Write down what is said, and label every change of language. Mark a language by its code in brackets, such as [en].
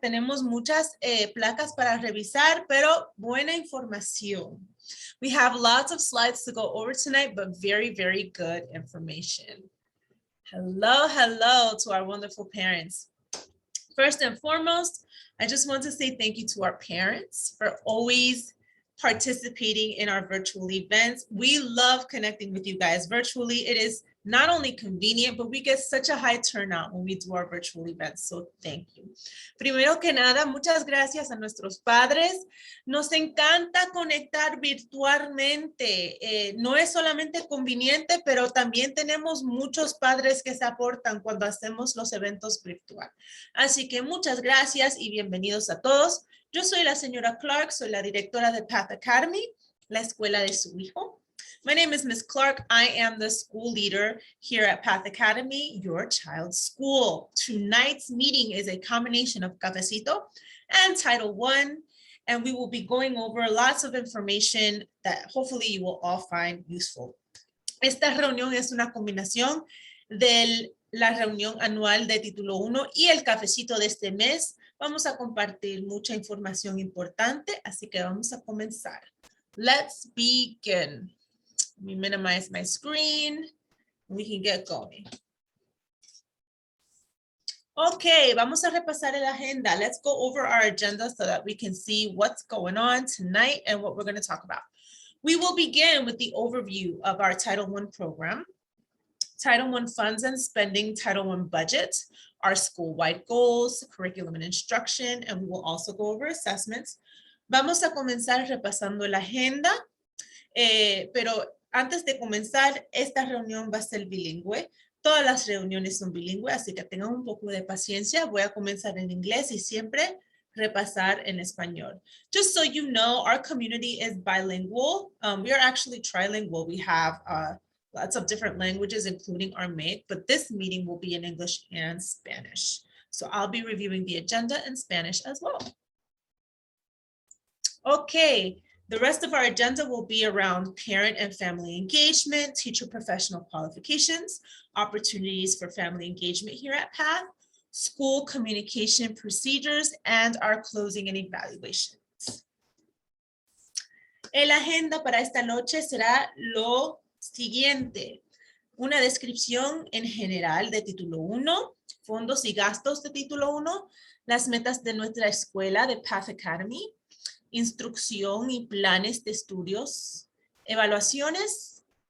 [es] Tenemos muchas placas para revisar, pero buena información. [en] We have lots of slides to go over tonight, but very, very good information. Hello, hello to our wonderful parents. First and foremost, I just want to say thank you to our parents for always participating in our virtual events. We love connecting with you guys virtually. It is not only convenient, but we get such a high turnout when we do our virtual events. So thank you. [es] Primero que nada, muchas gracias a nuestros padres. Nos encanta conectar virtualmente. No es solamente conveniente, pero también tenemos muchos padres que se aportan cuando hacemos los eventos virtual. Así que muchas gracias y bienvenidos a todos. Yo soy la señora Clark, soy la directora de Path Academy, la escuela de su hijo. [en] My name is Miss Clark. I am the school leader here at Path Academy, your child's school. Tonight's meeting is a combination of Cafecito and Title I, and we will be going over lots of information that hopefully you will all find useful. [es] Esta reunión es una combinación de la reunión anual de Título 1 y el cafecito de este mes. Vamos a compartir mucha información importante, así que vamos a comenzar. [en] Let's begin. Let me minimize my screen. We can get going. [es] Okay, vamos a repasar la agenda. [en] Let's go over our agenda so that we can see what's going on tonight and what we're going to talk about. We will begin with the overview of our Title I program, Title I funds and spending, Title I budget, our school-wide goals, curriculum and instruction, and we will also go over assessments. [es] Vamos a comenzar repasando la agenda, pero antes de comenzar, esta reunión va a ser bilingüe. Todas las reuniones son bilingües, así que tengan un poco de paciencia. Voy a comenzar en inglés y siempre repasar en español. [en] Just so you know, our community is bilingual. We are actually trilingual. We have lots of different languages, including Aramaic, but this meeting will be in English and Spanish. So I'll be reviewing the agenda in Spanish as well. Okay. The rest of our agenda will be around parent and family engagement, teacher professional qualifications, opportunities for family engagement here at PATH, school communication procedures, and our closing and evaluations. [es] El agenda para esta noche será lo siguiente. Una descripción en general de título 1, fondos y gastos de título 1, las metas de nuestra escuela de PATH Academy, instrucción y planes de estudios, evaluaciones,